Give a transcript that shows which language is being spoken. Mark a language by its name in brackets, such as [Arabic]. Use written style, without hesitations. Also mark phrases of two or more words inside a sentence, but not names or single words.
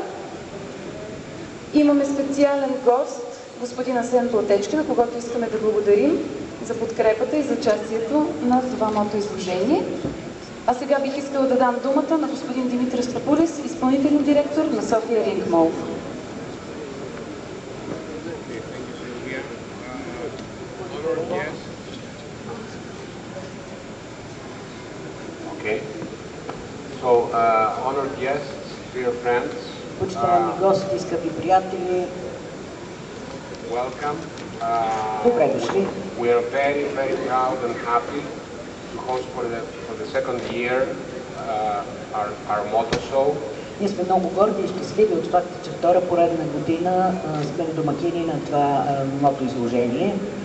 [Bulgarian] Имаме специален гост, господин Асен Платечки, на когото искаме да благодарим за подкрепата и за участието на това мото изложение. А сега бих искала да дам думата на господин Димитриос Папулис, изпълнителен директор на София Ring Mall. [English] Okay. So, honored guests, dear friends, [Bulgarian] почитаеми гости, скъпи приятели, [English] welcome. [Bulgarian] добре дошли. [English] We are very, very proud and happy to host for the second year our Moto Show. [Bulgarian] Ние сме много горди и щастливи от факта, че втора поредна година сме домакини на това мото изложение.